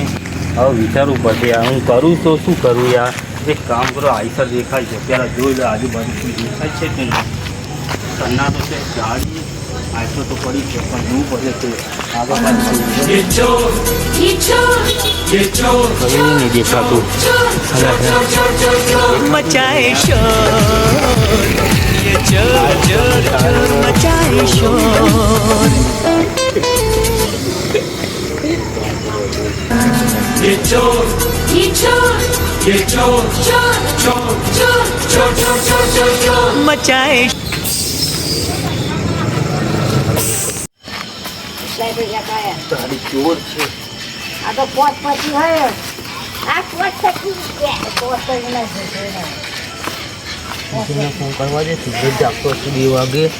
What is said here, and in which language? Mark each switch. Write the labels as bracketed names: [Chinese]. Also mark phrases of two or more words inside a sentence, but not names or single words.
[Gujarati] હવે વિચારવું પડશે યાર, હું કરું તો શું કરું યાર. એક કામ કરો, આઈસર દેખાય છે પહેલાં જોઈ લો આજુબાજુ શું દેખાય છે કે નહીં. સન્નાટો છે, ગાડી આઈસર તો પડી છે પણ જોવું પડે છે આગળ પાછું નહીં દેખાતું. [Hindi] मचाए शोर, ये चोर चोर चोर मचाए शोर. ये चोर ये चोर ये चोर चोर चोर चोर चोर चोर चोर चोर चोर मचाए. [Gujarati] ગાડી ચોર છે. આ તો પોત પછી હોય આ પોત પછી પોત પછી ના ફોન કરવા દે, સુરત જાગતો હશે 2 વાગે.